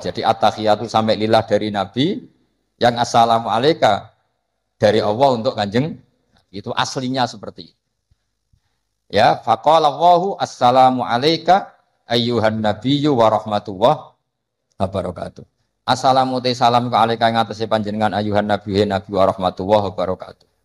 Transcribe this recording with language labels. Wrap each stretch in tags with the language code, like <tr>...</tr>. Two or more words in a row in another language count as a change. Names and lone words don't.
<id>Jadi at-tahiyatu sampai lillah dari Nabi, yang</id> <ar>السلام عليك</ar> <id>dari Allah untuk Kanjeng. Itu aslinya seperti itu. Ya,</id> <ar>فقال الله السلام عليك أيها النبي ورحمة الله وبركاته.</ar> <jv>Assalamu te salam ka alaika ing atase panjenengan</jv> <ar>أيها النبي ورحمة الله وبركاته.</ar>